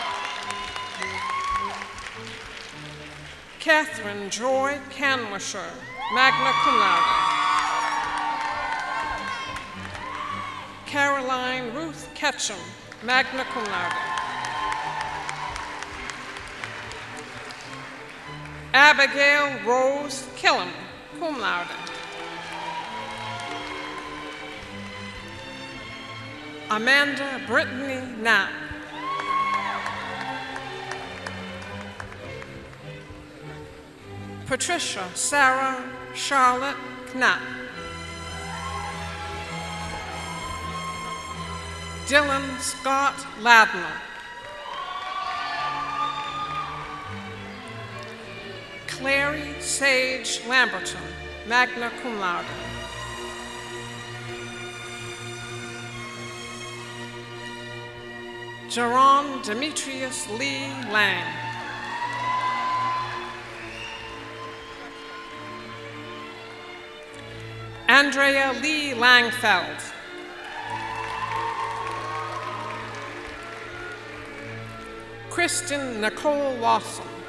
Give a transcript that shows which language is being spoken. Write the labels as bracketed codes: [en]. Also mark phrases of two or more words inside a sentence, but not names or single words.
[en] Catherine Joy Canwisher, [la] magna cum laude. [en] Caroline Ruth Ketchum, [la] magna cum laude. [en] Abigail Rose Killam, [la] cum laude. [en] Amanda Brittany Knapp. Patricia Sarah Charlotte Knapp. Dylan Scott Ladner. Clary Sage Lamberton, [la] magna cum laude. [en] Jerron Demetrius Lee Lang. Andrea Lee Langfeld. Kristen Nicole Lawson.